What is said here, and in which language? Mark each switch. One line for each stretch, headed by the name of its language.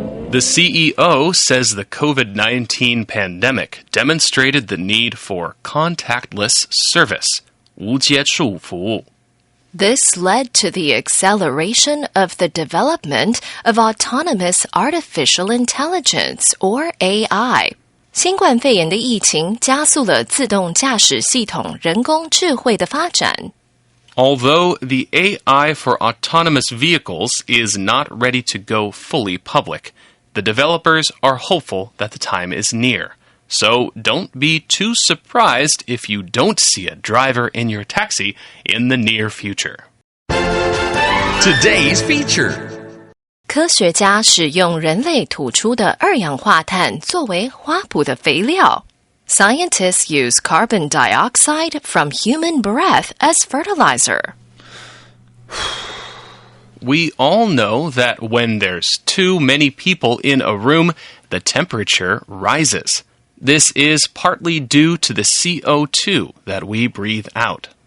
English: The CEO says the COVID-19 pandemic demonstrated the need for contactless service, 无接触服务. This led to the acceleration of the development of autonomous artificial intelligence, or AI.
Chinese: 新冠肺炎的疫情加速了自动驾驶系统人工智慧的发展。
English: Although the AI for autonomous vehicles is not ready to go fully public, the developers are hopeful that the time is near. So don't be too surprised if you don't see a driver in your taxi in the near future. Today's feature.
Chinese: 科学家使用人类吐出的二氧化碳作为花圃的肥料。
English: Scientists use carbon dioxide from human breath as fertilizer. We all know that when there's too many people in a room, the temperature rises. This is partly due to the CO2 that we breathe out.